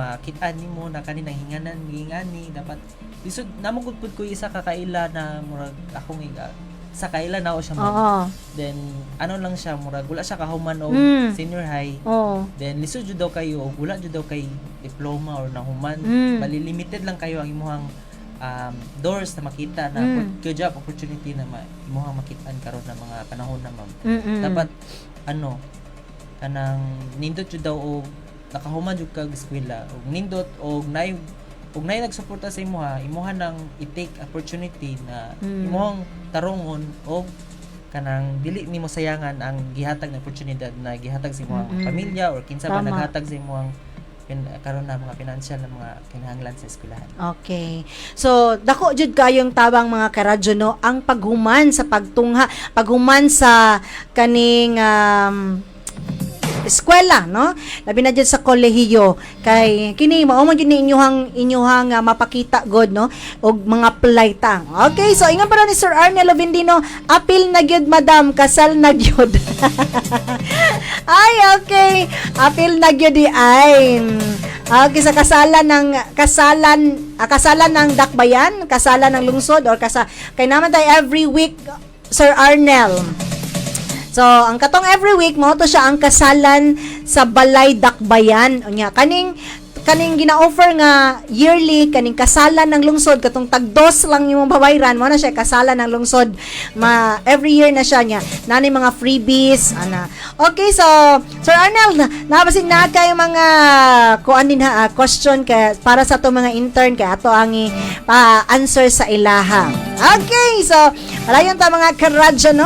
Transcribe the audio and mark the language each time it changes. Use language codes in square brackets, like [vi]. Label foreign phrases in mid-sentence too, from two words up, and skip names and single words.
[ceb] makit-an nimo na kaninang hingani dapat lisod namo gud pud ko isa ka kaila na murag akong sa kaila na ako siya then ano lang siya murag wala siya kahuman og senior high then lisod jud daw kayo og wala jud daw kay diploma or nahuman bali limited lang kayo ang imuhang doors na makita na [en] good job opportunity [ceb] na imuhang makitaan karon na mga panahon na ma'am dapat kanang nindot jud daw og nakahuman jud kag eskwela og nindot og nay nagsuporta sa imuha nang i-take opportunity na imuhang tarongon og kanang dili nimo sayangan ang gihatag na oportunidad na gihatag sa imuhang pamilya or kinsa ba naghatag sa imuhang karon na mga financial na mga kinahanglan sa eskwelahan. Okay. So, dako jud kayong tabang mga karadyo no ang paghuman sa pagtungha, paghuman sa kaning eskwela no labi na dyan sa kolehiyo kay kini mao man gyud ni inyuhang mapakita god no og mga playtang. Okay, so ingon para ni Sir Arnel Lovindino apil na gyud madam kasal na gyud. Ay okay apil na gyud ay okay sa kasalan ng dakbayan, kasalan ng lungsod or kay naman tayo [en] every week [ceb] Sir Arnel. So, ang katong [en] every week [ceb] mo to siya ang kasalan sa Balay Dakbayan. Unya kaning gina-offer nga yearly kaning kasalan ng lungsod katong tag-2 lang yung babayran mo na siya kasalan ng lungsod. [en] Every year [ceb] na siya niya. Nanay mga freebies ana. Okay, so Sir Arnel, nabasin na kay mga kuan din question kay para sa to mga intern kay ato ang answer sa ilaha. Okay, so palayon ta mga karadyo no.